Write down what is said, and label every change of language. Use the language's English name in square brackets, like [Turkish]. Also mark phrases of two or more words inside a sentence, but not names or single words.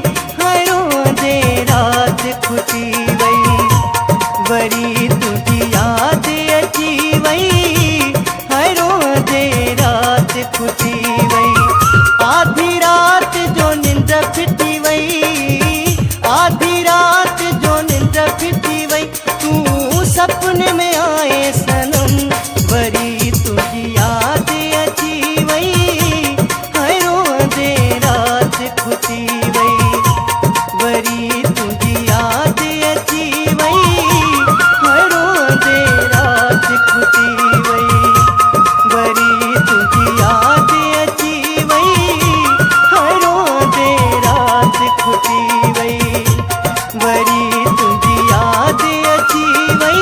[Sindhi] हाय रोंदे राति खुटी वई वरी तुझी याद अची वई। हाय रोंदे रात खुटी वई। आधी रात जो निंड फिटी वई आधी रात जो निंड फिटी वई। [Hindi] तू सपने में आए सनम [Sindhi] वरी तुझी याद अची वई। हाय रोंदे रात खुटी वई वरी तुझी याद अची वई। खुटी वई वरी तुझी याद अची वई। हाय रोंदे रात खुटी वई वरी तुझी याद अची वई।